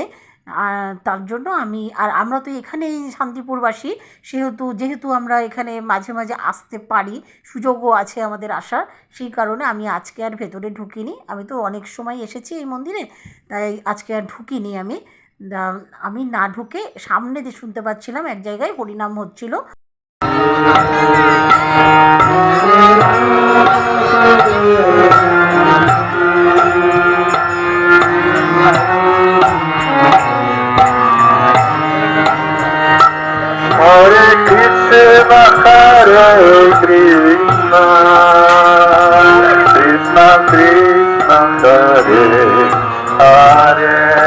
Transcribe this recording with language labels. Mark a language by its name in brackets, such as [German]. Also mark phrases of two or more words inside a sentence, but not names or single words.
[Bangla] তার জন্য আমরা তো এখানেই শান্তিপুরবাসী, যেহেতু আমরা এখানে মাঝে মাঝে আসতে পারি, সুযোগও আছে আমাদের আসার, সেই কারণে আমি আজকে আর ভেতরে ঢুকিনি। আমি তো অনেক সময় এসেছি এই মন্দিরে, তাই আজকে আর ঢুকিনি আমি। আমি না ঢুকে সামনে দিয়ে শুনতে পাচ্ছিলাম এক জায়গায় হরিনাম হচ্ছিল। [Sanskrit] Hare Krishna, Hare Krishna, Krishna Krishna, Hare Hare,